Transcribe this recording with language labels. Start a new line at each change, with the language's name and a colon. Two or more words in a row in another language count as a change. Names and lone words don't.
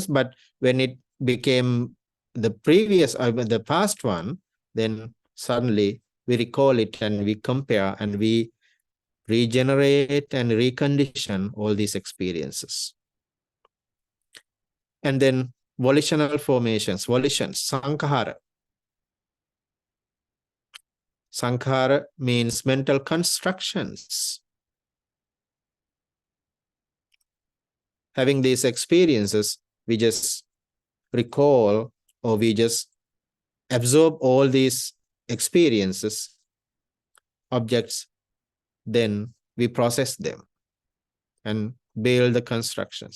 English: But when it became the previous, the past one, then suddenly we recall it and we compare and we regenerate and recondition all these experiences. And then volitional formations, volitions, sankhara. Sankhara means mental constructions. Having these experiences, we just recall or we just absorb all these experiences, objects, then we process them and build the construction.